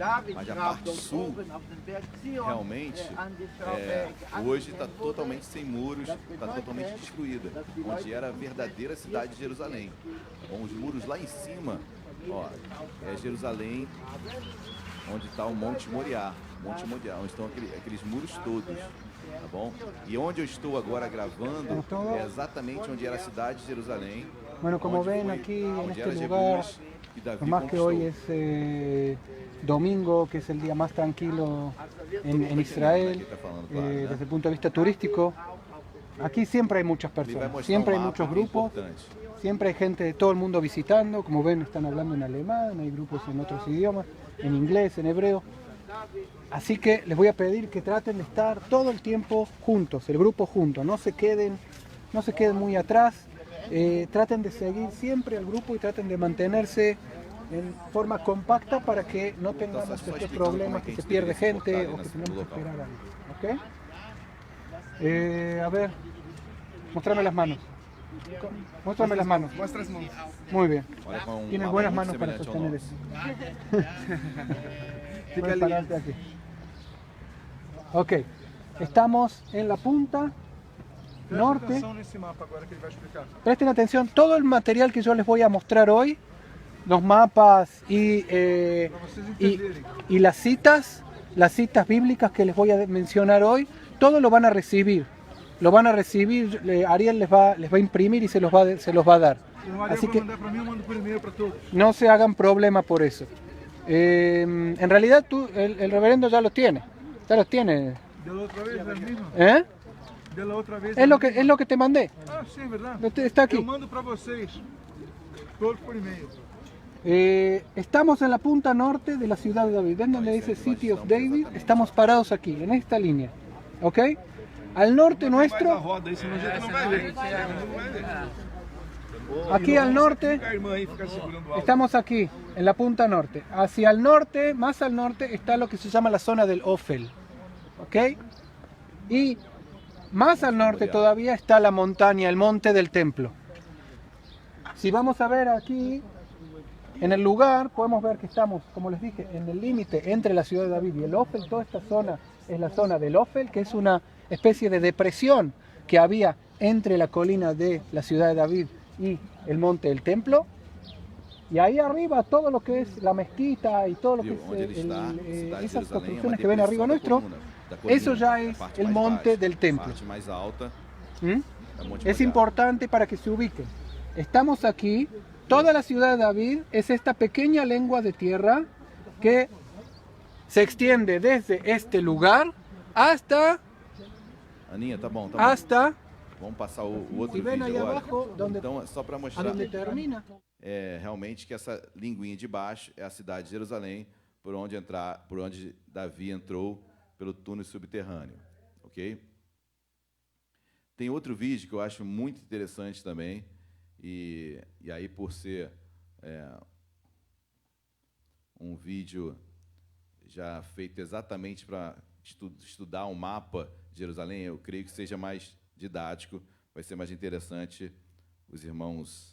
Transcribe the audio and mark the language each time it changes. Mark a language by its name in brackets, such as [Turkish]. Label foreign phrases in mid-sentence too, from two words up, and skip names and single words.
[Portuguese] Mas a parte sul, realmente, hoje está totalmente sem muros, está totalmente destruída, onde era a verdadeira cidade de Jerusalém. Bom, os muros lá em cima, ó, é Jerusalém, onde está o Monte Moriá, onde estão aqueles muros todos, tá bom? E onde eu estou agora gravando é exatamente onde era a cidade de Jerusalém, [Spanish] Bueno, como ven aquí en [Portuguese] onde [Spanish] este [Portuguese] era [Spanish] lugar [Portuguese] Jebus, E Davi [Spanish] Por más que [Portuguese] conquistou. [Spanish] hoy es domingo, que es el día más tranquilo en Israel, [Portuguese] Aqui tá falando, claro, né? [Spanish] desde el punto de vista turístico, aquí siempre hay muchas [Portuguese] Ele vai [Spanish] personas, [Portuguese] mostrar [Spanish] siempre hay [Portuguese] mapa [Spanish] muchos [Portuguese] que é [Spanish] grupos, [Portuguese] importante. [Spanish] siempre hay gente de todo el mundo visitando. Como ven, están hablando en alemán, hay grupos en otros idiomas, en inglés, en hebreo. Así que les voy a pedir que traten de estar todo el tiempo juntos, el grupo junto, no se queden muy atrás, traten de seguir siempre al grupo y traten de mantenerse en forma compacta para que no tengamos estos problemas, que se pierde gente o que tenemos que esperar algo. ¿Ok? A ver, mostrame las manos. Muéstrame las manos. [Portuguese] Mostra as mãos. [Spanish] Muy bien. [Portuguese] Olha, com um [Spanish] Tienes [Portuguese] mapa [Spanish] buenas [Portuguese] muito [Spanish] manos para [Portuguese] semelhante ao [Spanish] sostener [Portuguese] nosso. [Spanish] eso. [Portuguese] Fica [Spanish] Puedes [Portuguese] ali. [Spanish] pararte aquí. Ok, estamos en la punta norte. Atenção nesse mapa agora que ele vai explicar. Presten atención, todo el material que yo les voy a mostrar hoy, los mapas y las citas bíblicas que les voy a mencionar hoy, todo lo van a recibir. Lo van a recibir, Ariel les va a imprimir y se los va a dar. [Portuguese] O Ariel [Spanish] Así [Portuguese] vai [Spanish] que [Portuguese] mandar para mim, eu mando por e-mail para todos. [Spanish] no se hagan problema por eso. En realidad el reverendo ya los tiene. Ya los tiene. De la [Portuguese] outra vez, é a mesma? ¿Eh? [Spanish] De la [Portuguese] outra vez. [Spanish] Es lo que te mandé. [Portuguese] Ah, sim, verdade. [Spanish] Está aquí. [Portuguese] Eu mando para vocês, todos por e-mail. [Spanish] Estamos en la punta norte de la ciudad de David. ¿Ven donde dice City of David? Estamos parados aquí, en esta línea. ¿Ok? Al norte [Portuguese] Mais a [Spanish] nuestro, [Portuguese] roda aí, senão a gente não vai ver. [Spanish] aquí al norte, [Portuguese] Fica a irmã aí, fica segurando o alto. [Spanish] estamos aquí, en la punta norte. Hacia el norte, más al norte, está lo que se llama la zona del Ofel. ¿Ok? Y más al norte todavía está la montaña, el monte del templo. Si vamos a ver aquí, en el lugar, podemos ver que estamos, como les dije, en el límite entre la ciudad de David y el Ofel. Toda esta zona es la zona del Ofel, que es una especie de depresión que había entre la colina de la ciudad de David y el monte del templo. Y ahí arriba todo lo que es la mezquita y todo lo que [Portuguese] Viu? Onde ele [Spanish] es [Portuguese] está, a cidade de [Spanish] esas [Portuguese] Jerusalém é uma [Spanish] construcciones que ven arriba [Portuguese] depressão [Spanish] nuestro, [Portuguese] da colina, [Spanish] eso ya es [Portuguese] a parte [Spanish] el [Portuguese] mais [Spanish] monte [Portuguese] baixa. [Spanish] del [Portuguese] A [Spanish] templo. [Portuguese] parte mais alta ¿Mm? é Monte [Spanish] Es [Portuguese] Moriá. [Spanish] importante para que se ubiquen. Estamos aquí, toda la ciudad de David es esta pequeña lengua de tierra que se extiende desde este lugar hasta [Portuguese] Aninha, tá bom, tá bom. [Spanish] hasta [Portuguese] Vamos passar o outro [Spanish] y ven ahí [Portuguese] vídeo agora. [Spanish] abajo donde, [Portuguese] Então, só para a mostrar [Spanish] donde termina. [Portuguese] realmente que essa linguinha de baixo é a cidade de Jerusalém, por onde Davi entrou pelo túnel subterrâneo, ok? Tem outro vídeo que eu acho muito interessante também, e aí por ser um vídeo já feito exatamente para estudar um mapa de Jerusalém, eu creio que seja mais didático, vai ser mais interessante os irmãos.